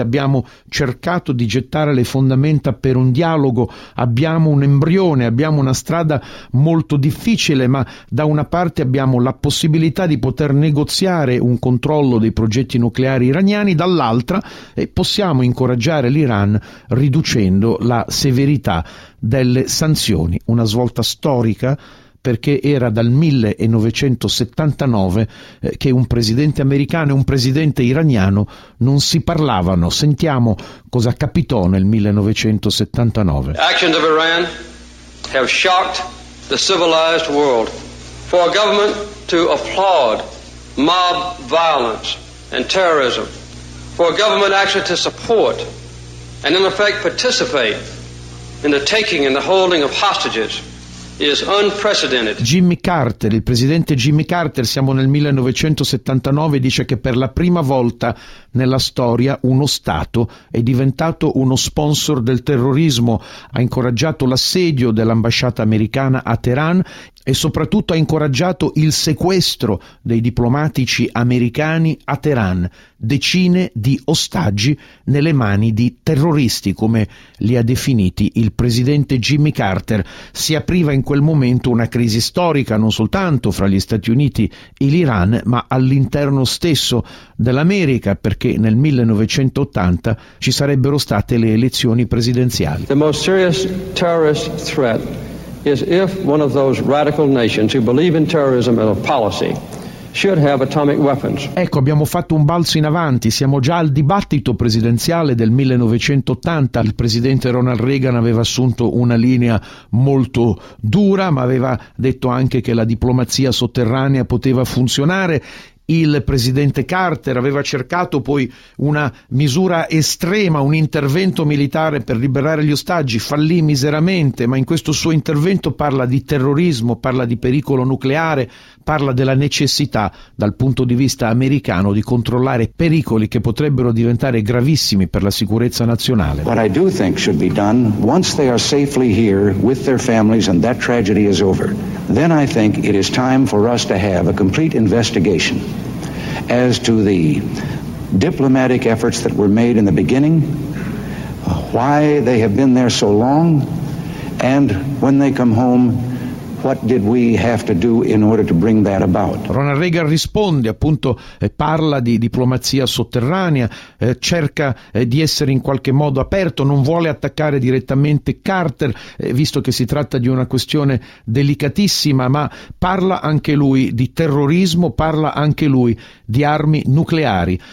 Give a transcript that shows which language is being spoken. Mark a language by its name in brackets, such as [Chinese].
[Italian] Abbiamo cercato di gettare le fondamenta per un dialogo, abbiamo un embrione, abbiamo una strada molto difficile, ma da una parte abbiamo la possibilità di poter negoziare un controllo dei progetti nucleari iraniani, dall'altra possiamo incoraggiare l'Iran riducendo la severità delle sanzioni. Una svolta storica, perché era dal 1979 che un presidente americano e un presidente iraniano non si parlavano. Sentiamo cosa capitò nel 1979. [English] Actions of Iran have shocked the civilized world. For a government to applaud mob violence and terrorism, for a government actually to support and in effect participate in the taking and the holding of hostages is unprecedented. [Italian] Jimmy Carter, il presidente Jimmy Carter, siamo nel 1979, dice che per la prima volta nella storia uno Stato è diventato uno sponsor del terrorismo, ha incoraggiato l'assedio dell'ambasciata americana a Teheran e soprattutto ha incoraggiato il sequestro dei diplomatici americani a Teheran, decine di ostaggi nelle mani di terroristi, come li ha definiti il presidente Jimmy Carter. Si apriva in quel momento una crisi storica, non soltanto fra gli Stati Uniti e l'Iran, ma all'interno stesso dell'America, perché nel 1980 ci sarebbero state le elezioni presidenziali. [English] The most serious terrorist threat is if one of those radical nations who believe in terrorism as a policy should have atomic weapons. [Italian] Ecco, abbiamo fatto un balzo in avanti, siamo già al dibattito presidenziale del 1980. Il presidente Ronald Reagan aveva assunto una linea molto dura, ma aveva detto anche che la diplomazia sotterranea poteva funzionare. il presidente Carter aveva cercato poi una misura estrema, un intervento militare per liberare gli ostaggi, fallì miseramente, ma in questo suo intervento parla di terrorismo, parla di pericolo nucleare, parla della necessità dal punto di vista americano di controllare pericoli che potrebbero diventare gravissimi per la sicurezza nazionale. [English] What I do think should be done once they are safely here with their families and that tragedy is over, then I think it is time for us to have a complete investigation as to the diplomatic efforts that were made in the beginning, why they have been there so long, and when they come home, what did we have to do in order to bring that about? [Italian] Ronald Reagan risponde, appunto, parla di diplomazia sotterranea, cerca di essere in qualche modo aperto, non vuole attaccare direttamente Carter, visto che si tratta di una questione delicatissima, ma parla anche lui di terrorismo, parla anche lui di armi nucleari.